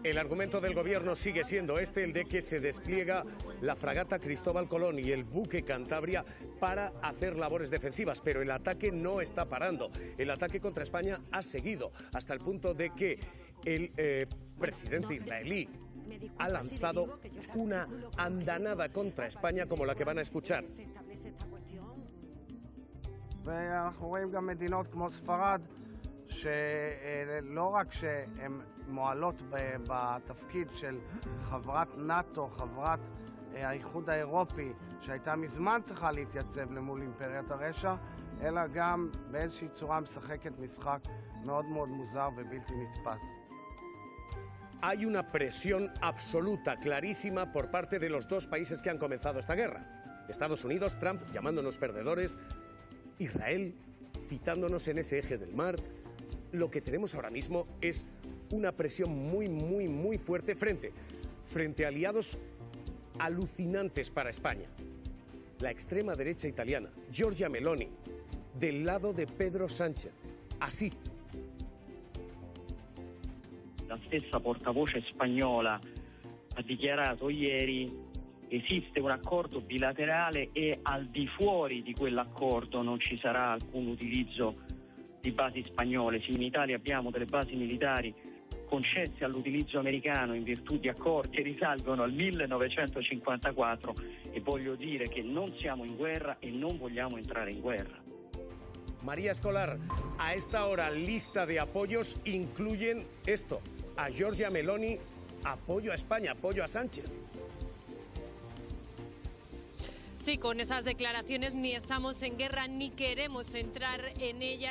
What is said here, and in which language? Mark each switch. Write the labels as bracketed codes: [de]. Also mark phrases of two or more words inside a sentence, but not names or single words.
[es] El argumento del gobierno sigue siendo el de que se despliega la fragata Cristóbal Colón y el buque Cantabria para hacer labores defensivas, pero el ataque no está parando. El ataque contra España ha seguido hasta el punto de que el presidente israelí ha lanzado una andanada contra España como la que van a escuchar. [he] ואנחנו רואים גם מדינות כמו ספרד שלא רק שהן מועלות בתפקיד של חברת נאט"ו, חברת האיחוד האירופי שהייתה מזמן צריכה להתייצב למול אימפריית הרשע, אלא גם באיזושהי צורה משחקת משחק מאוד מאוד מוזר ובלתי נתפס. [es] Hay una presión absoluta, clarísima, por parte de los dos países que han comenzado esta guerra. Estados Unidos, Trump llamándonos perdedores, Israel citándonos en ese eje del mar. Lo que tenemos ahora mismo es una presión muy fuerte frente a aliados alucinantes para España. La extrema derecha italiana, Giorgia Meloni, del lado de Pedro Sánchez. Así. [it] La stessa portavoce spagnola ha dichiarato ieri esiste un accordo bilaterale e al di fuori di quell'accordo non ci sarà alcun utilizzo di basi spagnole. Se in Italia abbiamo delle basi militari concesse all'utilizzo americano in virtù di accordi che risalgono al 1954 e voglio dire che non siamo in guerra e non vogliamo entrare in guerra. [es] María Escolar, a esta hora lista de apoyos incluyen esto, a Giorgia Meloni, apoyo a España, apoyo a Sánchez. Sí, con esas declaraciones ni estamos en guerra ni queremos entrar en ella.